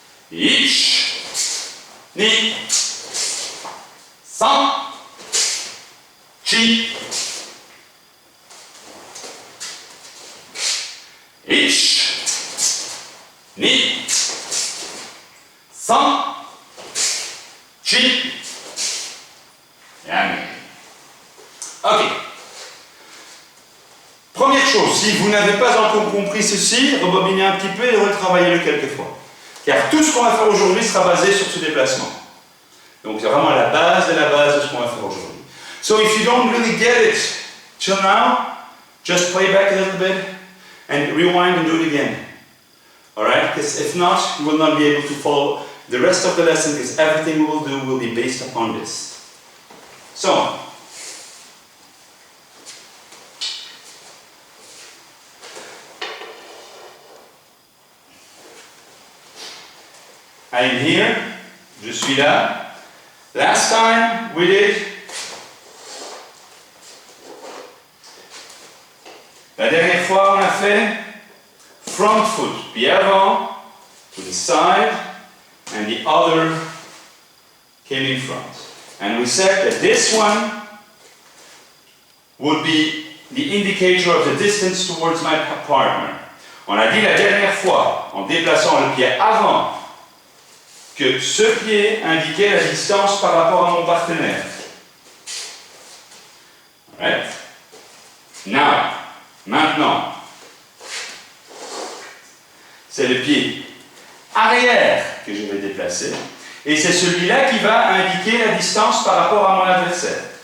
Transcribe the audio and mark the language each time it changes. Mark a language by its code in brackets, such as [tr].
[ja] ich, ni, san, chi, ich, ni, san, chi. Yummy. Ok. [fr] Première chose, si vous n'avez pas encore compris ceci, rebobinez un petit peu et retravaillez-le quelques fois. Car tout ce qu'on va faire aujourd'hui sera basé sur ce déplacement. Donc c'est vraiment la base de ce qu'on va faire aujourd'hui. [en] So if you don't really get it till now, just play back a little bit and rewind and do it again. Alright? Because if not, you will not be able to follow the rest of the lesson because everything we will do will be based upon this. So, I am here, je suis là. Last time we did, la dernière fois on a fait front foot, pied avant, to the side, and the other came in front. And we said that this one would be the indicator of the distance towards my partner. [fr] On a dit la dernière fois, en déplaçant le pied avant, que ce pied indiquait la distance par rapport à mon partenaire. Right? Now, maintenant, c'est le pied arrière que je vais déplacer, et c'est celui-là qui va indiquer la distance par rapport à mon adversaire.